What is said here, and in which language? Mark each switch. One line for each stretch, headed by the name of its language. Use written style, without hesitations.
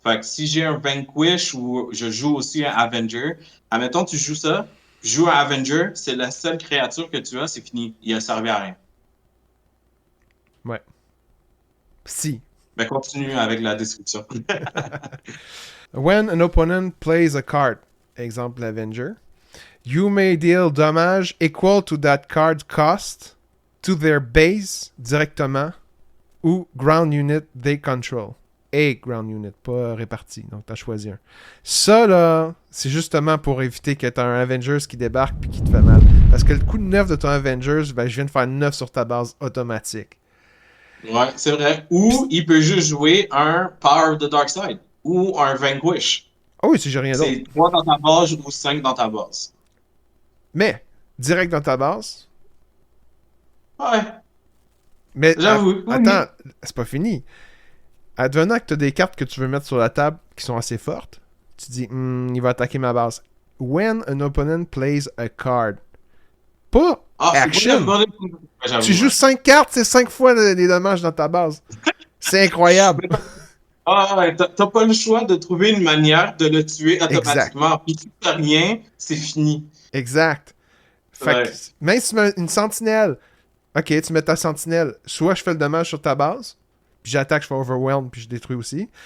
French: Fait que si j'ai un Vanquish ou je joue aussi un Avenger, admettons, tu joues ça, je joue un Avenger, c'est la seule créature que tu as, c'est fini. Il a servi à rien. Ouais. Si. Mais continue avec la description.
English: When an opponent plays a card,
French: exemple l'Avenger,
English: you may deal damage equal to that card cost to their base
French: directement ou
English: ground unit they control.
French: A ground unit, pas réparti. Donc, t'as choisi un. Ça, là, c'est justement pour éviter que t'as un Avengers qui débarque puis qui te fait mal. Parce que le coup de 9 de ton Avengers, ben, je viens de faire 9 sur ta base automatique. Ouais, c'est vrai. Ou il peut juste jouer un Power of the Dark Side ou un Vanquish. Ah oui, si j'ai rien d'autre. C'est 3 dans ta base ou 5 dans ta base. Mais, direct dans ta base. Ouais, Mais, j'avoue. attends, c'est pas fini. Advenant que tu as des cartes que tu veux mettre sur la table qui sont assez fortes, tu dis, il va attaquer ma base.
English: When an opponent plays a card.
French: Pas action. Tu joues 5 cartes, c'est 5 fois les dommages dans ta base. C'est incroyable. Ah ouais, t'as pas le choix de trouver une manière de le tuer automatiquement. Puis si t'as rien, c'est fini. Exact. Fait que, même si tu mets une sentinelle, ok, tu mets ta sentinelle, soit je fais le dommage sur ta base, puis j'attaque, je fais overwhelm, puis je détruis aussi.